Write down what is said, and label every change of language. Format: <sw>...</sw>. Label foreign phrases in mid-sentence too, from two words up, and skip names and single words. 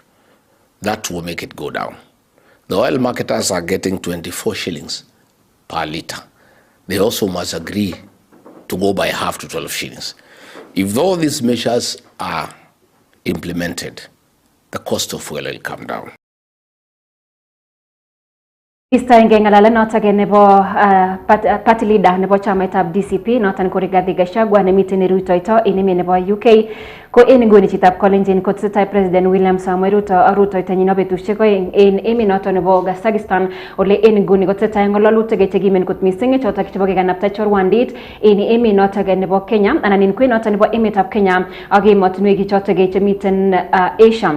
<en>That will make it go down. The oil marketers are getting 24 shillings per litre. They also must agree to go by half to 12 shillings. If all these measures are implemented, the cost of fuel will come down.</en> <kln>Istaenge ngalala notok nebo</kln> <en>party leader</en> <kln>nebo chamaitab DCP noton ko Rigathi Gachagua nemiten rutoito en emet nebo UK ko en nguni chitab kolenjin kotesetai President William Samoei Ruto rutoitonyin betusiek oeng en emet noton nebo Kazakhstan ole en nguni kotesetai ngololutik chekimen kot missing chotok chebo kekanapta chorwandit en emet notok nebo Kenya anan en kwen noton nebo emetab Kenya ak emotinwek chotok chemiten Asia.</kln>